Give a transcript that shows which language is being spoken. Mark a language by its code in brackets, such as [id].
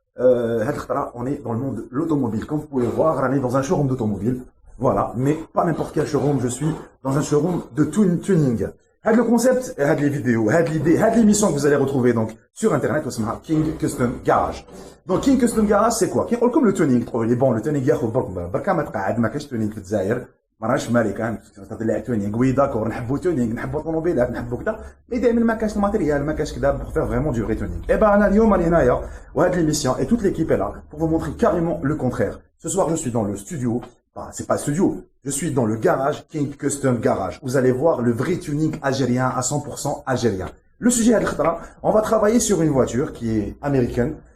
[fr] On est dans le monde de l'automobile. Comme vous pouvez voir, on est dans un showroom d'automobile. Voilà. Mais pas n'importe quel showroom, je suis dans un showroom de tuning. Le concept, les vidéos, l'idée, l'émission que vous allez retrouver donc sur internet, au s'appelle King Custom Garage. Donc King Custom Garage, c'est quoi? Comme le tuning, bon, le tuning [ar] ياخذ بركة ما تقعد ما كاش tuning في الجزائر. ما راش مالي كان تطلع تونينغ وي داكور نحبوا تونينغ نحبوا طوموبيلات نحبوا كذا مي دائما ما كاش الماتيريال ما كاش كذا [fr] pour faire vraiment du vrai tuning. Et ben [ar] انا اليوم راني هنايا وهاد [fr] l'émission et toute l'équipe est là pour vous montrer carrément le contraire. Ce soir je suis dans le studio, enfin c'est pas studio, je suis dans le garage King Custom Garage. Vous allez voir le vrai tuning algérien à 100% algérien. Le sujet à l'khtra, on va travailler sur une voiture qui est américaine.